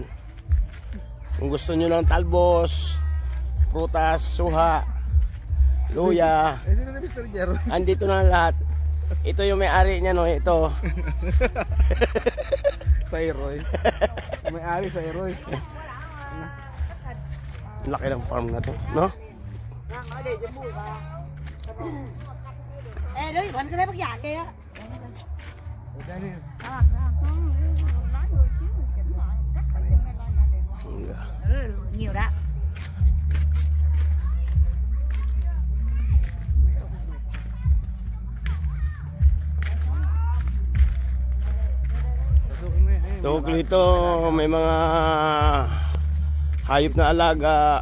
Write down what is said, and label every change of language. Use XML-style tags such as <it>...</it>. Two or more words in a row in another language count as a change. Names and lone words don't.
<tl>Kung gusto nyo ng talbos, prutas, suha, luya, Sino na Mr. Jerwin? andito na lahat. Ito yung may-ari niya, no? Ito. Sa Iroy. May-ari sa Iroy. Laki ng farm na to, no?</tl> <vi>Ê, đứa Quỳnh có thấy bác già kia á. Nhiều đó.</vi> <tl>Tawag dito, may mga hayop na alaga.</tl>